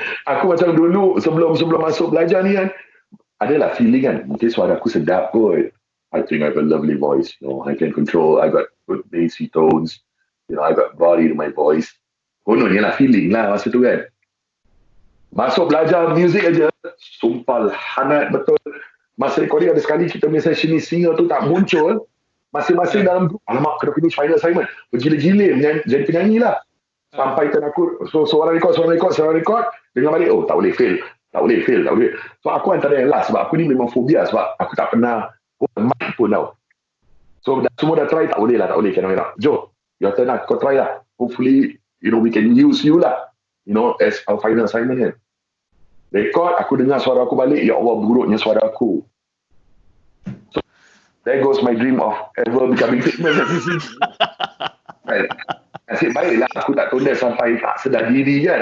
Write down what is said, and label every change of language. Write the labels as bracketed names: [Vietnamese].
[Malay] Aku macam dulu sebelum masuk belajar ni kan, adalah feeling kan, mungkin suara aku sedap kot. [English] I think I have a lovely voice, you know, I can control, I got good bassy tones, you know, I got body to my voice. [Malay] Kononnya lah feeling lah masa tu kan. Masuk belajar music aja, sumpah hangat betul. Masa recording ada sekali kita punya session ni, singer tu tak muncul, masing-masing dalam group, alamak kena finish final assignment, bergila-gila jadi penyanyi lah. Sampai kan aku seorang record dengar balik, tak boleh fail. So aku antara yang last sebab aku ni memang fobia sebab aku tak pernah mic pun tau. So semua dah try, tak boleh kena. [English] Jo, your turn lah, [Malay] kau try lah. [English] Hopefully, you know, we can use you lah, you know, as our final assignment kan. [Malay] Record, aku dengar suara aku balik, ya Allah buruknya suara aku. [English] So there goes my dream of ever becoming famous. [Malay] Nasib baiklah aku tak tunda sampai tak sedar diri kan.